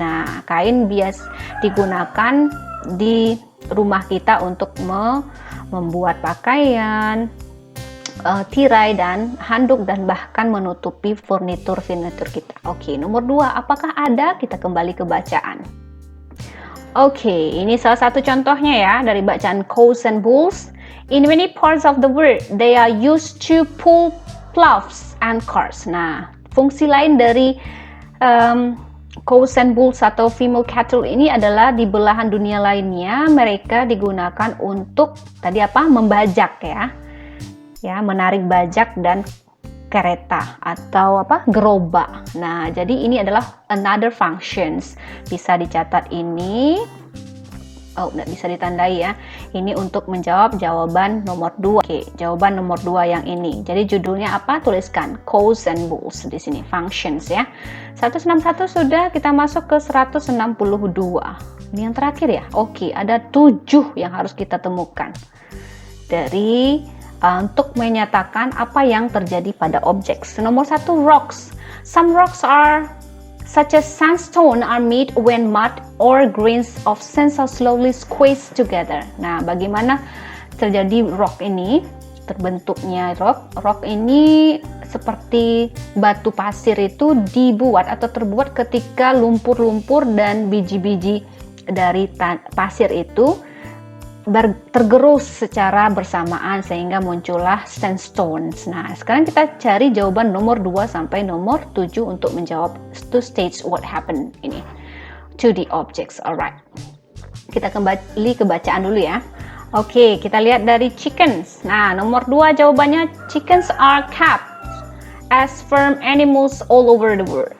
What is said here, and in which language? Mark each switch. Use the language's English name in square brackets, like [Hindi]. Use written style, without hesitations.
[Indonesian] Nah, kain bias digunakan di rumah kita untuk membuat pakaian, tirai dan handuk, dan bahkan menutupi furnitur kita. Oke, nomor 2, apakah ada? Kita kembali ke bacaan. Oke, ini salah satu contohnya ya dari bacaan cows and bulls. [English] In many parts of the world, they are used to pull plows and carts. [Indonesian] Nah, fungsi lain dari cows and bulls atau female cattle ini adalah di belahan dunia lainnya mereka digunakan untuk tadi membajak ya, menarik bajak dan kereta atau gerobak. Nah, jadi ini adalah [English] another functions. [Indonesian] Bisa dicatat ini. Oh, nggak bisa ditandai ya. Ini untuk menjawab jawaban nomor 2. Oke, jawaban nomor 2 yang ini. Jadi judulnya apa? Tuliskan cows and bulls di sini, functions ya. 161 sudah, kita masuk ke 162. Ini yang terakhir ya. Oke, ada 7 yang harus kita temukan dari untuk menyatakan apa yang terjadi pada objek. Nomor 1, rocks. [English] Some rocks are such as sandstone are made when mud or grains of sand are slowly squeezed together. [Indonesian] Nah, bagaimana terjadi rock ini? Terbentuknya rock ini seperti batu pasir itu dibuat atau terbuat ketika lumpur-lumpur dan biji-biji dari pasir itu tergerus secara bersamaan sehingga muncullah sandstones. Nah, sekarang kita cari jawaban nomor 2 sampai nomor 7 untuk menjawab [English] to stage what happened [Indonesian] ini [English] to the objects. [Indonesian] Alright, kita kembali ke bacaan dulu ya. Oke, kita lihat dari chickens. Nah, nomor 2 jawabannya, [English] chickens are kept as farm animals all over the world.